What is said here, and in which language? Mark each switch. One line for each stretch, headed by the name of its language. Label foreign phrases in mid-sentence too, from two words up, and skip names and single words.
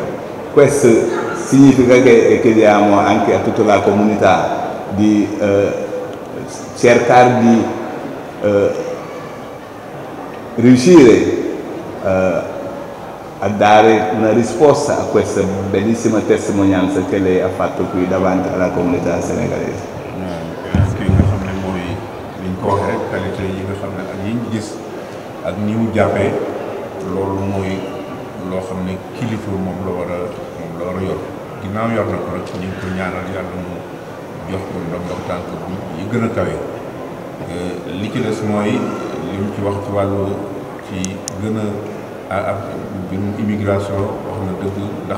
Italian: Questo significa che chiediamo anche a tutta la comunità di cercare di riuscire a dare una risposta a questa bellissima testimonianza che lei ha fatto qui davanti alla comunità senegalese.
Wolof: Anche yi nga xam ne mooy liñ ko waxee rek qualité yi nga xam ne ak yi ñu gis ak ni mu jàppee loolu mooy loo xam ne kilifa moom la war a yor ginnaaw yor na ko rek ñu ngi ko ñaanal yàlla mu jox ko ndox tànk bu yi gën a kawe li ci des mooy li mu ci wax ci wàllu ci gën a mbirum immigration wax na dëgg ndax